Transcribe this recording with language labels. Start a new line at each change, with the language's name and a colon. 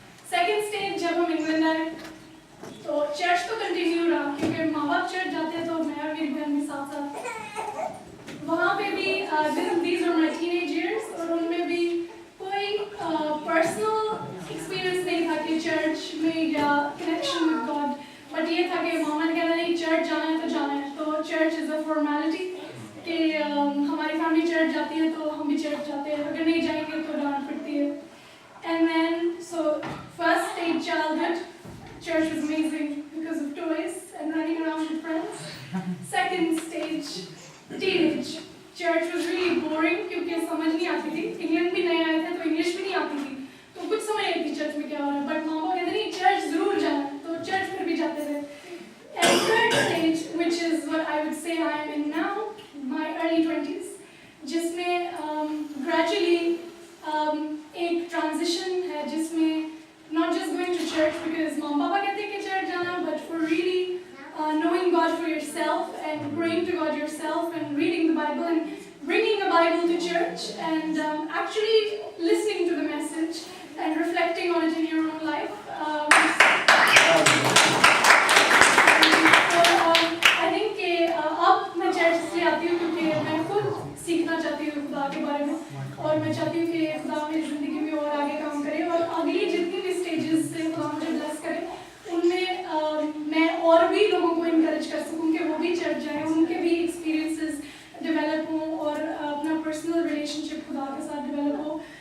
Hindi: Second stage जब हम England आए तो चर्च तो कंटिन्यू रहा, क्योंकि माँ बाप चर्च जाते हैं तो मैं और मेरी बहन भी साथ साथ वहाँ पे भी
English: these are my teenage years,
Hindi: और उनमें भी कोई पर्सनल एक्सपीरियंस नहीं था कि चर्च में या कनेक्शन विद गॉड। बट ये था कि मामा ने कहना नहीं चर्च जाना है तो जाना है। तो
English: church is a formality
Hindi: कि हमारी फैमिली चर्च जाती है तो हम भी चर्च जाते हैं, अगर नहीं जाएंगे तो डांट पड़ती है।
English: And then so first stage childhood, church was amazing because of toys and running around with friends. Second stage, teenage. Church was really boring
Hindi: क्योंकि समझ नहीं आती थी। इंग्लैंड भी नए आए थे तो इंग्लिश भी नहीं आती थी, तो कुछ समझ नहीं थी चर्च में क्या हो रहा है। बट माँ बाप कहते नहीं चर्च जरूर जाना, तो चर्च फिर भी जाते थे।
English: And third stage, which is what I would say I am in now, my early 20s,
Hindi: जिसमें gradually एक transition है जिसमें
English: not just going to church because mom papa
Hindi: कहते हैं कि church जाना,
English: but for really knowing God for yourself and praying to God yourself and reading the Bible and bringing a Bible to church and actually listening to the message and reflecting on it in your own life. I think
Hindi: कि अब मैं church इसलिए आती हूँ क्योंकि मैं खुद सीखना चाहती हूँ खुदा के बारे में, और मैं चाहती हूँ कि खुदा मेरी ज़िंदगी में और आगे काम करे और अगली जितनी भी स्टेजेस से खुदा मुझे ब्लेस करे उनमें मैं और भी लोगों को इनकरेज कर सकूँ कि वो भी चर्च जाएँ, उनके भी एक्सपीरियंसेस डेवलप हों और अपना पर्सनल रिलेशनशिप खुदा के साथ डेवलप हो।